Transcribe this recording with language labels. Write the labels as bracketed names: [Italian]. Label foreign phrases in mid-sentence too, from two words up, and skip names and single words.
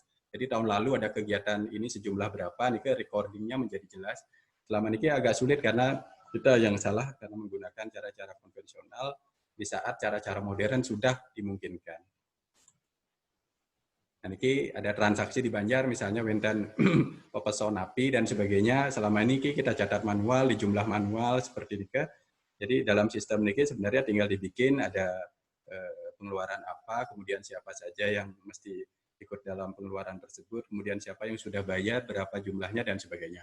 [Indonesian] Jadi tahun lalu ada kegiatan ini sejumlah berapa, nih recordingnya menjadi jelas. Selama ini agak sulit karena kita yang salah karena menggunakan cara-cara konvensional di saat cara-cara modern sudah dimungkinkan. Nah, ini ada transaksi di Banjar, misalnya [Balinese] wenten pepeson [Indonesian] API dan sebagainya. Selama ini kita catat manual, di jumlah manual seperti ini. Jadi dalam sistem ini sebenarnya tinggal dibikin ada pengeluaran apa, kemudian siapa saja yang mesti ikut dalam pengeluaran tersebut, kemudian siapa yang sudah bayar, berapa jumlahnya, dan sebagainya.